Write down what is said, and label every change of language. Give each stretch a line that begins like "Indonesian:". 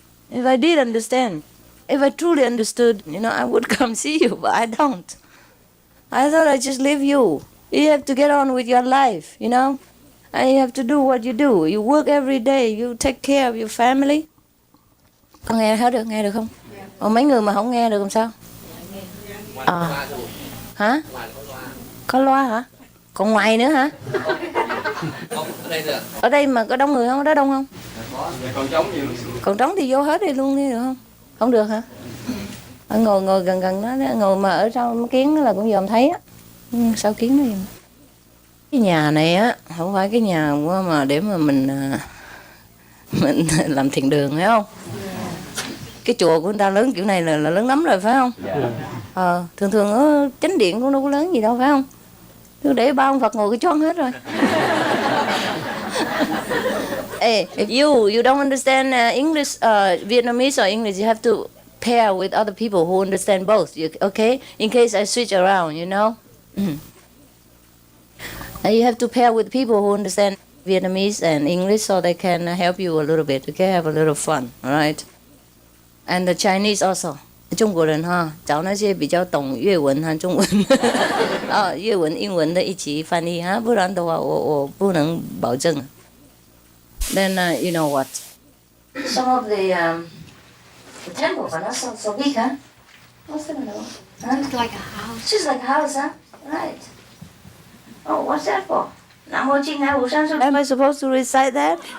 English: If I did understand, if I truly understood, I would come see you, but I don't. I thought I'd just leave you. You have to get on with your life, and you have to do what you do. You work every day, you take care of your family.
Vietnamese: Con nghe hết được, nghe được không? Mấy người mà không nghe được làm sao? Hả? Có loa hả? Còn ngoài nữa hả? Ở đây mà có đông người không? Ở đó đông không? Còn trống thì vô hết đi luôn đi được không? Không được hả? Ngồi gần đó, ngồi mà ở sau kiến là cũng dòm thấy á. Sao kiến nó dòm? Cái nhà này á, không phải cái nhà mà để mà mình làm thiền đường, phải không? Cái chùa của người ta lớn kiểu này là lớn lắm rồi, phải không? Thường ở chánh điện cũng đâu có lớn gì đâu, phải không? Cứ để ba ông Phật ngồi cái choáng hết rồi.
English: Hey, if you don't understand English, Vietnamese or English, you have to pair with other people who understand both. Okay? In case I switch around, You have to pair with people who understand Vietnamese and English so they can help you a little bit. Okay? Have a little fun, all right? And the Chinese also.
Chinese: 中国人哈，找那些比较懂粤文和中文啊，粤文、英文的一起翻译哈，不然的话我不能保证。
English: Then you know what? Some of the temples are not so big, huh? What's that about? It's like a house. Just like a house, huh? Right. Oh, what's that for?
Vietnamese: Nam mô Ching Hai Wu San Su.
English: Am I supposed to recite that?